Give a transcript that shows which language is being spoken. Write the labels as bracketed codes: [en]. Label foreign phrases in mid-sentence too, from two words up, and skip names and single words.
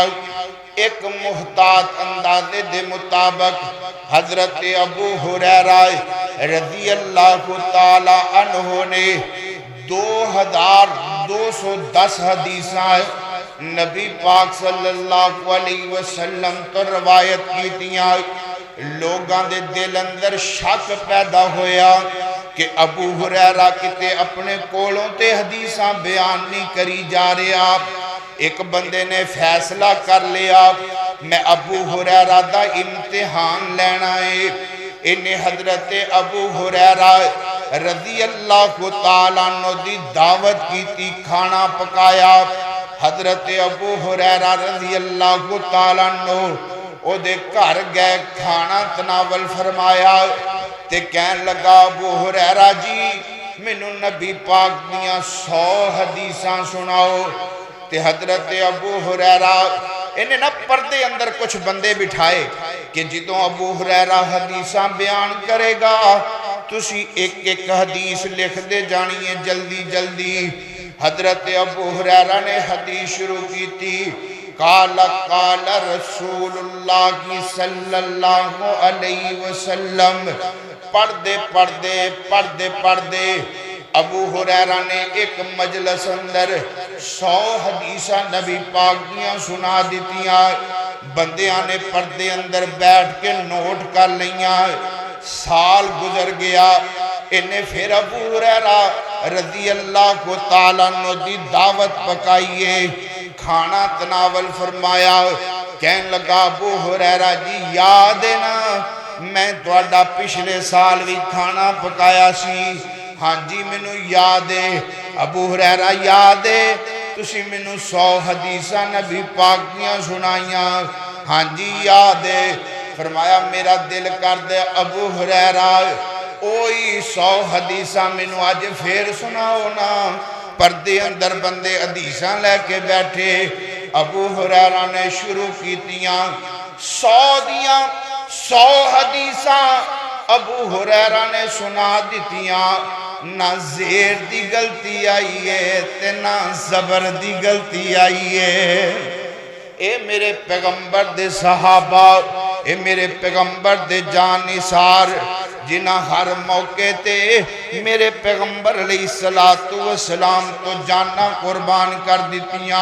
[pa] ایک محتاط اندازے دے مطابق حضرت ابو ہریرہ [ar] رضی اللہ تعالی عنہ [pa] نے 2210 حدیثاں نبی پاک [ar] صلی اللہ علیہ وسلم [pa] تو روایت کی تیاں۔ لوگاں دے دل اندر شک پیدا ہویا کہ ابو ہریرہ کتے اپنے کولوں تے حدیثاں بیان نہیں کری جا رہے آپ۔ ایک بندے نے فیصلہ کر لیا میں ابو ہریرہ دا امتحان لینا ہے۔ انہیں حضرت ابو ہریرہ [ar] رضی اللہ تعالیٰ عنہ [pa] دی دعوت کی تھی، کھانا پکایا۔ حضرت ابو ہریرہ [ar] رضی اللہ تعالیٰ عنہ [pa] او دے گھر گئے، کھانا تناول فرمایا تے کہن لگا ابو ہریرہ جی مینوں نبی پاک دیاں 100 حدیثاں سناؤ۔ تے حضرت ابو ہریرہ انہیں نہ پردے اندر کچھ بندے بٹھائے کہ جدوں ابو ہریرہ حدیثاں بیان کرے گا تسی ایک ایک حدیث لکھ دے جانی ہے جلدی جلدی۔ حضرت ابو ہریرہ نے حدیث شروع کی تھی، [ar] قال قال رسول اللہ صلی اللہ علیہ وسلم۔ [pa] پردے پردے پردے پردے ابو ہریرہ نے ایک مجلس اندر 100 حدیثہ نبی پاک دیاں سنا دیتیاں۔ بندیاں نے پردے اندر بیٹھ کے نوٹ کر لیاں۔ سال گزر گیا، انہیں پھر ابو ہریرہ [ar] رضی اللہ تعالیٰ عنہ [pa] دی دعوت پکائیے، کھانا تناول فرمایا۔ کہن لگا ابو ہریرہ جی یاد ہے نا میں تواڈا پچھلے سال بھی کھانا پکایا سی؟ ہاں جی مینوں یاد ہے۔ ابو ہریرہ یاد ہے تسی مینوں 100 حدیثاں نبی پاک دیاں سنائیاں؟ ہاں جی یاد ہے۔ فرمایا میرا دل کر دے ابو ہریرہ اوہی 100 حدیثاں مینوں آج پھر سناؤ نا۔ پردے اندر بندے حدیثاں لے کے بیٹھے۔ ابو ہریرہ نے شروع کی تیاں 100 حدیثاں ابو ہریرہ نے سنا دیتیاں۔ نہ زیر دی غلطی آئیے تے نہ زبر دی غلطی آئیے۔ اے میرے پیغمبر دے صحابہ، اے میرے پیغمبر دے جان نثار جنہ ہر موقع تے میرے پیغمبر [ar] علیہ السلام [pa] تو جانا قربان کر دیتیاں۔